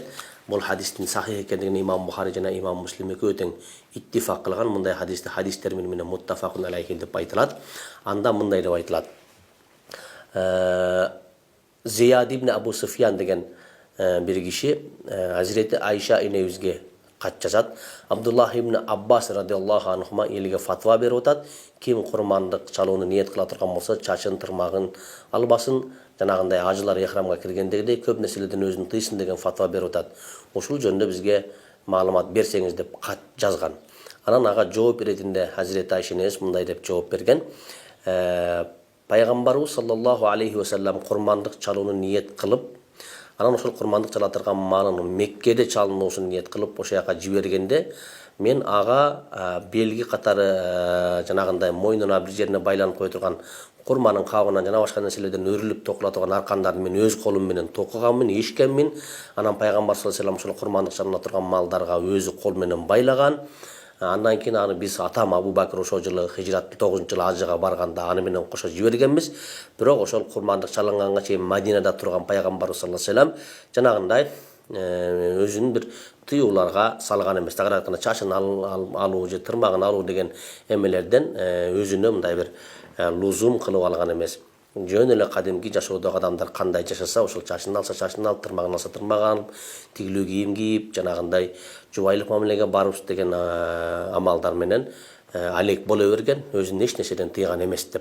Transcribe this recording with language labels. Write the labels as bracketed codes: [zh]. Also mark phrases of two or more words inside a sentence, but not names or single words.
[ky] Бул хадистин сахих экендигин имам Бухари жана имам Муслим экөө тең иттифак кылган. Мындай хадисти хадис термини менен [ar] متفق عليه [ky] деп айтылат. Анда мындай деп айтылат: Зияд ибн Абу Суфьян деген бир киши Азирети Айша энебизге кат жазат. Абдуллах ибн Аббас [ar] رضي الله عنهما [ky] элге фатва берип атат. Ким курмандык чалууну ниет кыла турган болсо, чачын тырмагын албасын, жанагындай ажылар эхрамга киргендегидей көп нерселерден өзүн тыйсын деген фатва берип атат. Ушул жөнүндө бизге маалымат берсеңиз деп кат жазган. Анан ага жооп иретинде Азирети Айша энебиз мындай деп жооп берген: Пайгамбарыбыз [ar] صلى الله عليه وسلم [ky] курмандык чалууну ниет кылып, анан ошол курмандык чала турган малын Меккеде чалынуусун ниет кылып ошол жака жибергенде, мен ага белги катары жанагындай мойнуна бир жерине байланып кое турган курманын кабынан жана башка нерселерден өрүлүп токула турган аркандарды мен өз колум менен токуганмын, ишкенмин. Анан Пайгамбар [ar] صلى الله عليه وسلم [ky] ошол курмандык чалына турган малдарга өзү кол менен байлаган. Андан кийин аны биз атам Абу Бакыр ошол жылы хижрат 9-жылы ажыга барганда аны менен кошо жибергенбиз. Бирок ошол курмандык чалынганга чейин Мадинада турган Пайгамбар [ar] صلى الله عليه وسلم [ky] жанагындай өзүнүн бир тыюуларга салган эмес. Тагыраак айтканда чачын алуу же тырмагын алуу деген эмелерден өзүнө мындай бир лузум кылып алган эмес. жөн эле кадимки жашоодогу адамдар кандай жашаса, ошол чачын алса чачын алып, тырмагын алса тырмагын алып, тигилүү кийим кийип, жанагындай жубайлык мамилеге барып деген амалдар менен алек боло берген, өзүн эч нерседен тыйган эмес деп.